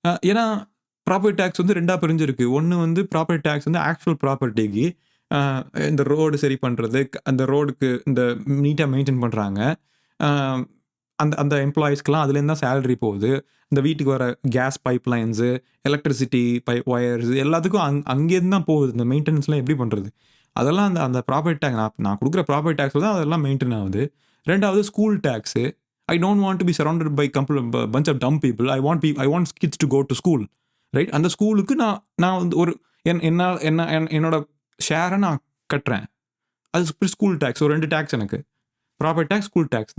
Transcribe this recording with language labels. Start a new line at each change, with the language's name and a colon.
Tamil: ஏன்னா property tax வந்து 2ஆக பிரிஞ்சிருக்கு. ஒன்று வந்து ப்ராப்பர்ட்டி டேக்ஸ் வந்து ஆக்சுவல் ப்ராப்பர்ட்டிக்கு இந்த ரோடு சரி பண்ணுறது, அந்த ரோடுக்கு இந்த நீட்டாக மெயின்டைன் பண்ணுறாங்க, அந்த அந்த எம்ப்ளாயீஸ்க்கெலாம் அதுலேருந்து தான் சேலரி போகுது. இந்த வீட்டுக்கு வர case pipe lines, electricity wires எல்லாத்துக்கும் அங்கேருந்து தான் போகுது. இந்த மெயின்டெனன்ஸ்லாம் எப்படி பண்ணுறது, அதெல்லாம் அந்த அந்த ப்ராப்பர்ட்டி டேக்ஸ் நான் கொடுக்குற ப்ராப்பர்ட்டி டேக்ஸ் தான் அதெல்லாம் மெயின்டைன் ஆகுது. 2வது school tax.
English: I don't want to be surrounded by bunch of dumb people. I want kids to go to school, right?
Tamil: அந்த ஸ்கூலுக்கு நான் வந்து ஒரு என்னோட ஷேரை நான் கட்டுறேன். அது ஸ்கூல் டேக்ஸ். ஒரு 2 டேக்ஸ் எனக்கு, ப்ராப்பர்ட்டி டேக்ஸ், ஸ்கூல் டேக்ஸ்.